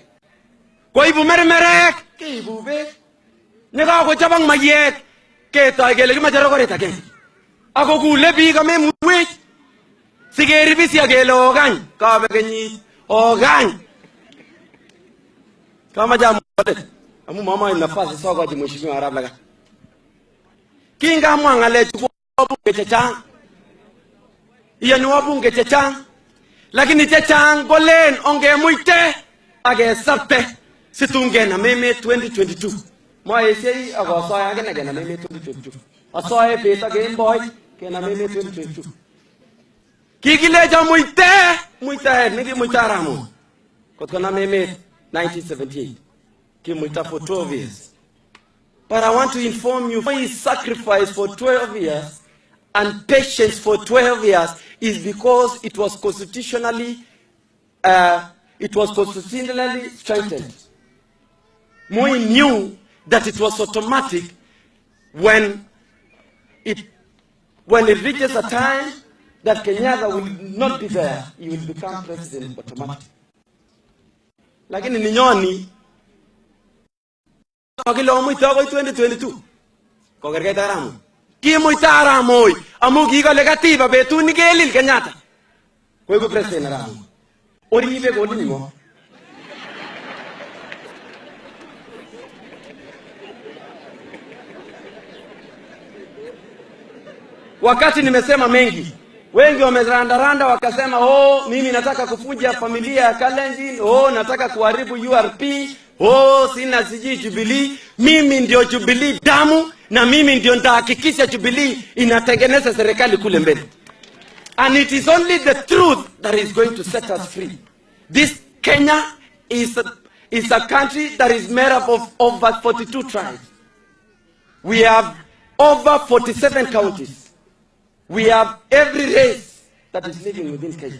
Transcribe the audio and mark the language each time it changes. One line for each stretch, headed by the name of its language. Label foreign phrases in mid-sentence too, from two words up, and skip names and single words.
Kalenjin: Koibu mermerek keibu beek. Nekakochobok mayek ketoi kele kimache rokoret agenge. Ako kule biik amemuwech sikeribisya kele okany kabe kenyit okany. Kamache amuote amu mama nafasi sokochi mheshimiwa Arap Lagat. Kingamwa ng'alechu bunge chechang. Iyani wabunge chechang. Lakini chechang kolen ongemuite akesapte situngenam emet 2022. Moesei akosoe akine kenam emet 2022. Asoe bet ak kemboi kenam emet 2022. Kikilecho muitaet nekimuita Arap Moi kot konam emet 1978.
English: Kimuita for 12 years. But I want to inform you, his sacrifice for 12 years and patience for 12 years is because it was constitutionally strengthened. Moi knew that it was automatic when it reaches a time that Kenyatta will not be there, he will become president automatically.
Kalenjin: Lakini ninyoni kilo muita ko 2022 kokerkeit Arap Moi. Kimuita Arap Moi amu kikole katiba betut ni kelil Kenyatta koiku president Arap Moi. Oribe kolingo.
Swahili: Wakati nimesema mengi, wengi wamerandaranda wakasema mimi nataka kufuja familia ya Kalenjin, nataka kuharibu URP, sina siji Jubilee. Mimi ndio Jubilee damu na mimi ndio nitahakikisha Jubilee inatengeneza serikali kule mbele.
English: And it is only the truth that is going to set us free. This Kenya is a country that is made up of over 42 tribes. We have over 47 counties. We have every race that is living within Kenya.